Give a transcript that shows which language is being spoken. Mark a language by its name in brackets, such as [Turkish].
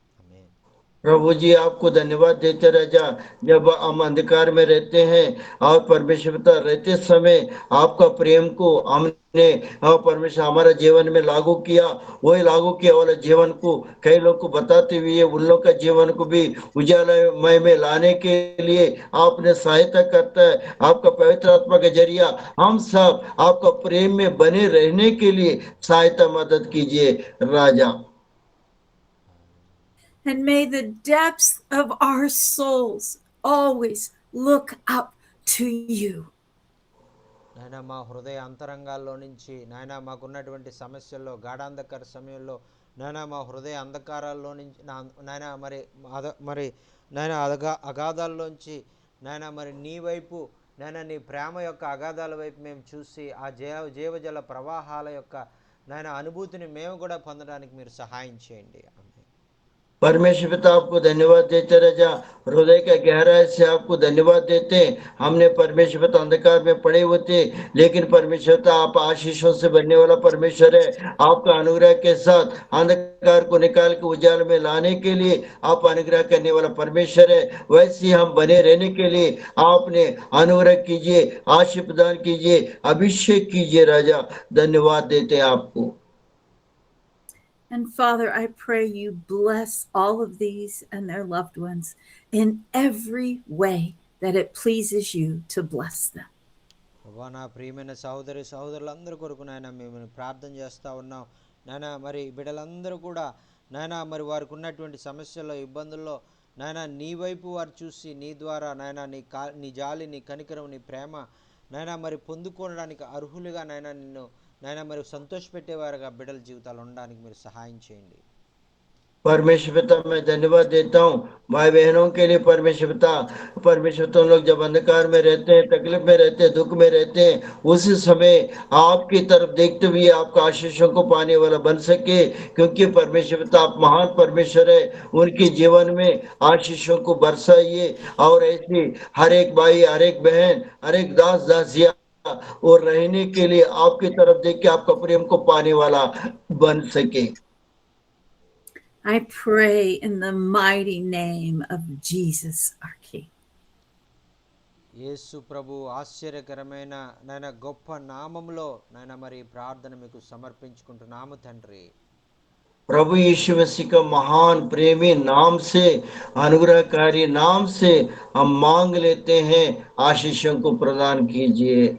[Telugu] ఆమేన్. [Hindi] प्रभु जी आपको धन्यवाद देते राजा। जब हम अंधकार में रहते हैं और परमेश्वर पिता रहते समय आपका प्रेम को हमने और परमेश्वर हमारा जीवन में लागू किया, वही लागू किया वाला जीवन को कई लोग को बताते हुए उन लोग का जीवन को भी उजालामय में लाने के लिए आपने सहायता करता है। आपका पवित्र आत्मा के जरिया हम सब आपका प्रेम में बने रहने के लिए सहायता मदद कीजिए राजा। [English] And may the depths of our souls always look up to you. [Telugu] నాయన మా హృదయ అంతరంగాల్లో నుంచి నాయన మాకున్నటువంటి సమస్యల్లో, గాఢాంధకార సమయంలో నాయన మా హృదయ అంధకారాల్లో నుంచి నాయన మరి నాయన అగాధాల్లోంచి నాయన మరి నీ వైపు నాయన నీ ప్రేమ యొక్క అగాధాల వైపు మేము చూసి ఆ జీవజల ప్రవాహాల యొక్క నాయన అనుభూతిని మేము కూడా పొందడానికి మీరు సహాయం చేయండి. [Hindi] परमेश्वर पिता आपको धन्यवाद देते राजा। हृदय के गहराई से आपको धन्यवाद देते। हमने परमेश्वर पिता अंधकार में पड़े हुए थे, लेकिन परमेश्वर पिता आप आशीषों से बनने वाला परमेश्वर है। आपका अनुग्रह के साथ अंधकार को निकाल के उजाल में लाने के लिए आप अनुग्रह करने वाला परमेश्वर है। वैसे हम बने रहने के लिए आपने अनुग्रह कीजिए, आशीष प्रदान कीजिए, अभिषेक कीजिए राजा। धन्यवाद देते हैं आपको। [English] And Father, I pray you bless all of these and their loved ones in every way that it pleases you to bless them. [Telugu] ప్రభా నా ప్రియమైన సహోదరులందరి కొరకు నాయన మేము ప్రార్థన చేస్తూ ఉన్నాం. నాయన మరి బిడ్డలందరూ కూడా నాయన మరి వారికి ఉన్నటువంటి సమస్యల్లో, ఇబ్బందుల్లో నాయన నీ వైపు వారు చూసి నీ ద్వారా నాయన నీ జాలి, నీ కనికరం, నీ ప్రేమ నాయన మరి పొందుకోవడానికి అర్హులుగా నాయన నిన్ను నాయన మరి సంతోషపెట్టేవారుగా బిడ్డల జీవితాలు ఉండడానికి మీరు సహాయం చేయండి. [Hindi] परमेश्वर पिता मैं धन्यवाद देता हूँ भाई बहनों के लिए। परमेश्वर पिता लोग जब अंधकार में रहते हैं, तकलीफ में रहते हैं, दुख में रहते हैं, उसी समय आपकी तरफ देखते हुए आपका आशीषों को पाने वाला बन सके, क्योंकि परमेश्वर पिता आप महान परमेश्वर है। उनके जीवन में आशीषों को बरसाइए और ऐसे हर एक भाई, हर एक बहन, हर एक दास दासिया और रहने के लिए आपकी तरफ देख के आपका प्रेम को पाने वाला बन सके। [English] I pray in the mighty name of Jesus our King. [Telugu] యేసు ప్రభు ఆశ్చర్యకరమైన నాయన గొప్ప నామములో నాయన మరి ప్రార్థన మీకు సమర్పించుకుంటున్నాము తండ్రి. [Hindi] प्रभु यीशु मसीह का महान प्रेमी नाम से, अनुग्रहकारी नाम से हम मांग लेते हैं, आशीषों को प्रदान कीजिए।